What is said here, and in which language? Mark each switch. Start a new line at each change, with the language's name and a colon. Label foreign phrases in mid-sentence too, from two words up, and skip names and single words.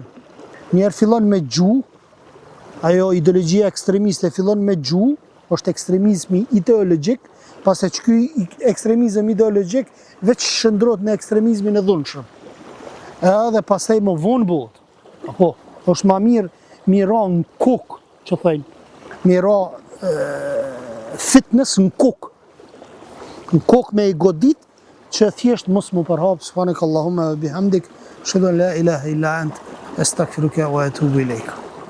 Albanian: Njerë fillon me gjuhë, ajo ideologjia ekstremiste fillon me gjuhë, është ekstremizmi ideologjik, pas e që ky ekstremizm ideologjik veç shëndrot në ekstremizmin e dhunshëm. Edhe pastaj më vonë bëhet. Apo, është ma mirë mira në kokë, që thëjnë, mira fitness në kokë. Në kokë me i godit, që thjesht mos më përhap,
Arabic: سبحانك اللهم وبحمدك، أشهد أن لا إله إلا أنت، أستغفرك وأتوب إليك.